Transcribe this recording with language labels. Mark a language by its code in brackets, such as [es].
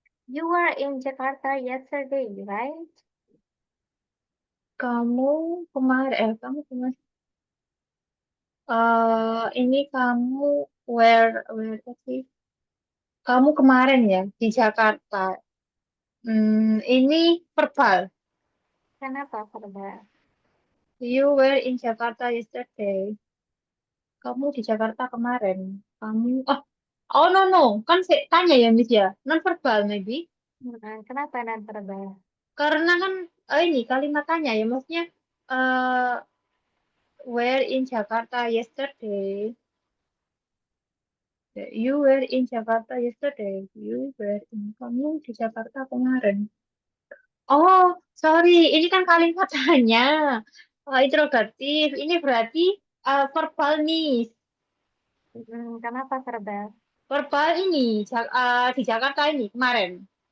[en] You were in Jakarta yesterday, right? [id] Kamu kamu kemarin, ini kamu where sih? Kamu kemarin ya di Jakarta. Ini verbal. Kenapa verbal? [en] You were in Jakarta yesterday. [id] Kamu di Jakarta kemarin. Kamu, [en] oh no no, [id] kan saya tanya ya Miss ya, [en] non verbal maybe. [id] Kenapa non-verbal? Karena kan ini kalimat tanya ya, maksudnya eh [en] were in Jakarta yesterday. You were in Jakarta yesterday. You were in, [id] kamu di Jakarta kemarin. [en] Oh, sorry, [id] ini kan kalimat tanya. Interrogatif. Ini berarti verbal nih. Kenapa verbal? Verbal ini di Jakarta ini kemarin.